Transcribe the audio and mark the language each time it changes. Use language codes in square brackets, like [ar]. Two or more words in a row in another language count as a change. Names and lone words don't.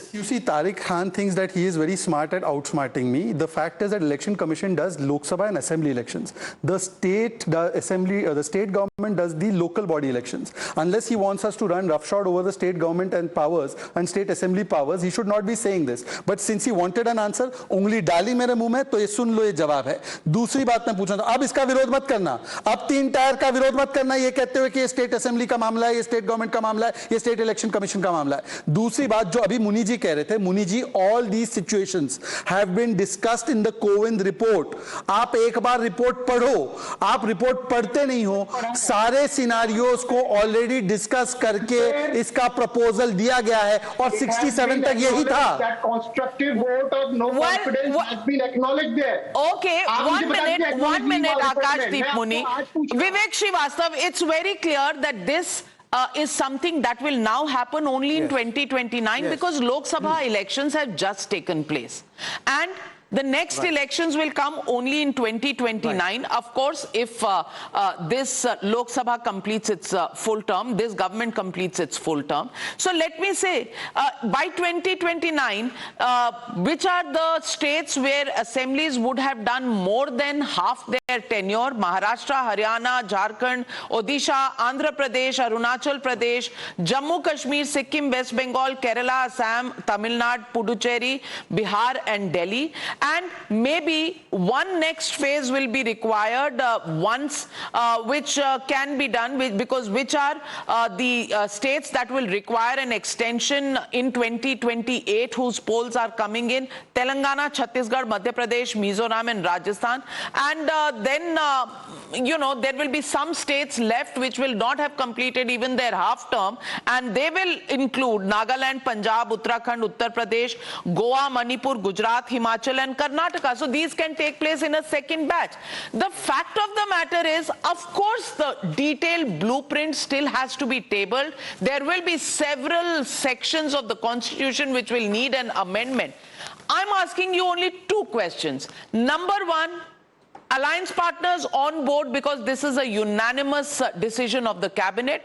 [en] You see, Tariq Khan thinks that he is very smart at outsmarting me. The fact is that Election Commission does Lok Sabha and Assembly elections. The state government does the local body elections. Unless he wants us to run roughshod over the state government and powers and state assembly powers, he should not be saying this. But since he wanted an answer, [hi] उंगली डाली मेरे मुँह में, तो ये सुन लो, ये जवाब है. दूसरी बात मैं पूछना था, अब इसका विरोध मत करना, अब 3 टायर का विरोध मत करना ये कहते हुए कि ये [en] state assembly [hi] का मामला है, ये [en] state government [hi] का मामला है, ये [en] state election commission [hi] का मामला है. दूसरी बात जो अभी मुनि जी कह रहे थे, मुनि जी, [en] all these situations have been discussed in the Kovind report. [hi] आप एक बार रिपोर्ट पढ़ो, आप रिपोर्ट पढ़ते नहीं हो. सारे सिनारियोज को [en] already discuss [hi] करके इसका प्रपोजल दिया गया है और 67 तक यही था. [en] constructive vote of no confidence has been acknowledged there. ओके, one minute, Akashdeep Muni. Vivek Srivastav, it's very clear that this is something that will now happen only in 2029 because Lok Sabha elections have just taken place. And the next elections will come only in 2029. Of course, if this Lok Sabha completes its full term, this government completes its full term. So let me say, by 2029, which are the states where assemblies would have done more than half their tenure? Maharashtra, Haryana, Jharkhand, Odisha, Andhra Pradesh, Arunachal Pradesh, Jammu Kashmir, Sikkim, West Bengal, Kerala, Assam, Tamil Nadu, Puducherry, Bihar and Delhi. And maybe one next phase will be required once, which can be done because which are the states that will require an extension in 2028 whose polls are coming in: Telangana, Chhattisgarh, Madhya Pradesh, Mizoram and Rajasthan. And then, there will be some states left which will not have completed even their half term, and they will include Nagaland, Punjab, Uttarakhand, Uttar Pradesh, Goa, Manipur, Gujarat, Himachal and Karnataka. So these can take place in a second batch. The fact of the matter is, of course, the detailed blueprint still has to be tabled. There will be several sections of the Constitution which will need an amendment. I'm asking you only 2 questions. Number 1, alliance partners on board because this is a unanimous decision of the cabinet.